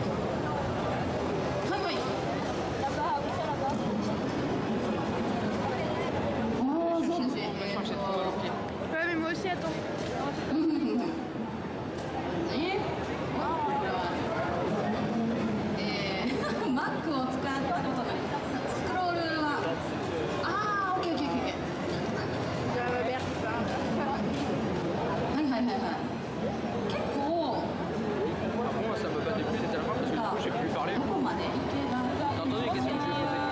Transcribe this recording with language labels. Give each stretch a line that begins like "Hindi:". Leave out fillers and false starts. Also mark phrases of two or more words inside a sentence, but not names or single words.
French: Oui. Ouais, mais moi aussi, attends.
Japanese: Mac を使ったことない。スクロールはOK。結構
French: Moi, ça me bat des pieds tellement parce que du coup, j'ai pu parler.
Japanese: どこまでいけば
French: T'as entendu les questions que je lui ai posées?